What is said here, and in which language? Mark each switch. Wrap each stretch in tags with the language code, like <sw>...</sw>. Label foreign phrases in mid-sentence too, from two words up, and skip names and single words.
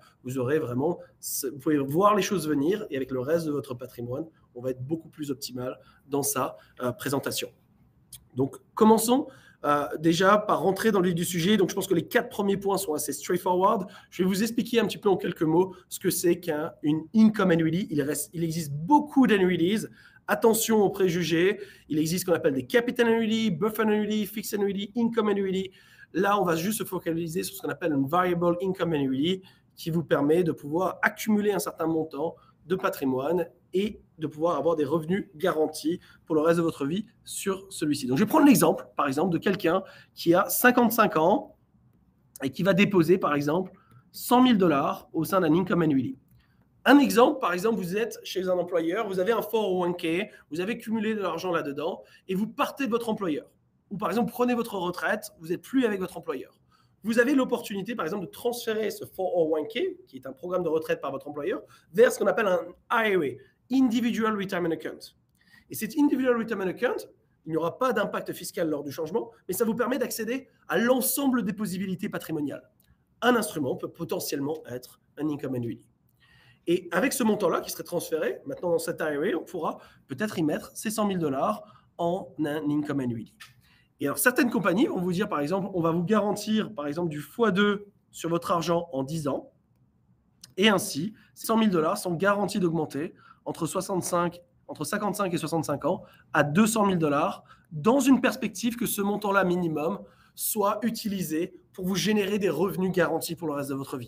<fr>Vous aurez vraiment, vous pouvez voir les choses venir et avec le reste de votre patrimoine, on va être beaucoup plus optimal dans sa présentation. Donc, commençons déjà par rentrer dans le vif du sujet. Donc, je pense que les 4 premiers points sont assez straightforward. Je vais vous expliquer un petit peu en quelques mots ce que c'est qu'une</fr> <en>income annuity.</en> <fr>Il existe beaucoup d'annuities. Attention aux préjugés. Il existe ce qu'on appelle des</fr> <en>capital annuity, buffer annuity, fixed annuity, income annuity.</en> <fr>Là, on va juste se focaliser sur ce qu'on appelle une</fr> <en>variable income annuity</en> <fr>qui vous permet de pouvoir accumuler un certain montant de patrimoine et de pouvoir avoir des revenus garantis pour le reste de votre vie sur celui-ci. Donc, je vais prendre l'exemple, par exemple, de quelqu'un qui a 55 ans et qui va déposer, par exemple, 100 000 $ au sein d'un</fr> <en>income annuity.</en> <fr>Un exemple, par exemple, vous êtes chez un employeur, vous avez un 401k, vous avez cumulé de l'argent là-dedans et vous partez de votre employeur. Ou par exemple, prenez votre retraite, vous n'êtes plus avec votre employeur. Vous avez l'opportunité, par exemple, de transférer ce 401k, qui est un programme de retraite par votre employeur, vers ce qu'on appelle un IRA,</fr> <en>Individual Retirement Account.</en> <fr>Et cet</fr> <en>Individual Retirement Account,</en> <fr>il n'y aura pas d'impact fiscal lors du changement, mais ça vous permet d'accéder à l'ensemble des possibilités patrimoniales. Un instrument peut potentiellement être un</fr> <en>income annuity.</en> <fr>Et avec ce montant-là qui serait transféré, maintenant dans cet IRA, on pourra peut-être y mettre ces 100 000 $ en un</fr> <en>income annuity.</en> <fr>Et alors, certaines compagnies vont vous dire, par exemple, on va vous garantir, par exemple, du x2 sur votre argent en 10 ans. Et ainsi, ces 100 000 $ sont garantis d'augmenter entre 55 et 65 ans à 200 000 $ dans une perspective que ce montant-là minimum soit utilisé pour vous générer des revenus garantis pour le reste de votre vie.</fr>